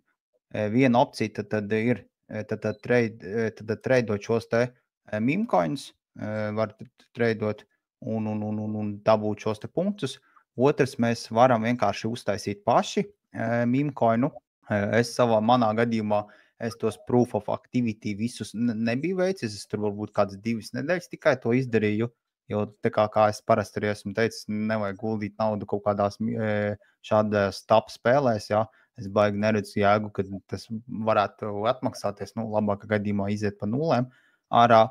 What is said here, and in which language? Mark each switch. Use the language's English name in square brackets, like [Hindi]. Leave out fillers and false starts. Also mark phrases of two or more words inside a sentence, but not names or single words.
[Latvian] Viena opcija tad ir, tad treidot šos te [English] meme coins, [Latvian] var treidot un dabūt šos te punktus. Otrs, mēs varam vienkārši uztaisīt paši [English] meme coinu. [Latvian] Manā gadījumā es tos [English] proof of activity [Latvian] visus nebiju veicis. Es tur varbūt kādas 2 nedēļas tikai to izdarīju, jo tā kā es parasti arī esmu teicis, nevajag guldīt naudu kaut kādās šādās top spēlēs, jā. Es baigi neredzu jēgu, ka tas varētu atmaksāties, labākā gadījumā iziet pa nulēm ārā.